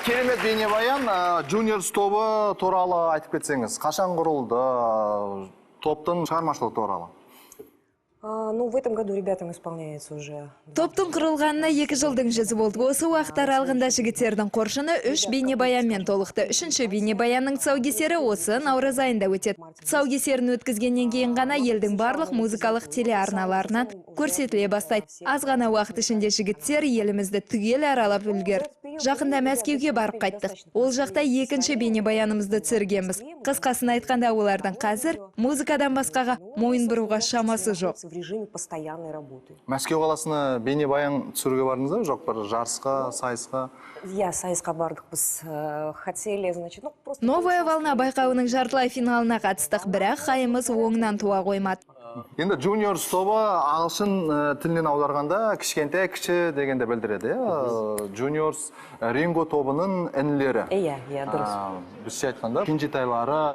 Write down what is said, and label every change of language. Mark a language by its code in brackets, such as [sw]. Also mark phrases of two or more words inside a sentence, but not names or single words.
[kk] Рахмет бейнебаян. Juniors тобы туралы айтып кетсеңіз. Қашан құрылды? Топтың шығармашылығы туралы. [ru] Ну, в этом году ребятам исполняется уже. [kk] Топтың құрылғанына 2 жылдың жүзі болды. Осы уақыт аралығында жігіттердің қоржыны 3 бейнебаянмен толықты. 3-ші бейнебаянның тұсаукесері осы наурыз айында өтеді. Тұсаукесерін өткізгеннен кейін ғана елдің барлық музыкалық телеарналарынан көрсетіле бастайды. Аз ғана уақыт ішінде жігіттер елімізді түгел аралап үлгерді. Жақында Мәскеуге барып қайттық. Ол жақта 2-ші бейнебаянымызды түсіргенбіз. Қысқасын айтқанда олардың қазір музыкадан басқаға мойын бұруға шамасы жоқ. [ru] В режиме постоянной работы. [kk] Мәскеу қаласына бейнебаян түсіруге бардыңыз ба? Жоқ, бір жарысқа, сайысқа? [ru] Я [kk] сайысқа бардық біз [ru] хотели, значит, ну просто. [kk] Новая волна байқауының жартылай финалына қатыстық, бірақ қайымыз оңынан туа қоймады. Енді Juniors тобы ағылшын тілінен аударғанда кішкентай кіші дегенде білдіреді. Juniors Ringo тобының інілері. Иә, дұрыс. Бізше айтқанда кенжетайлары.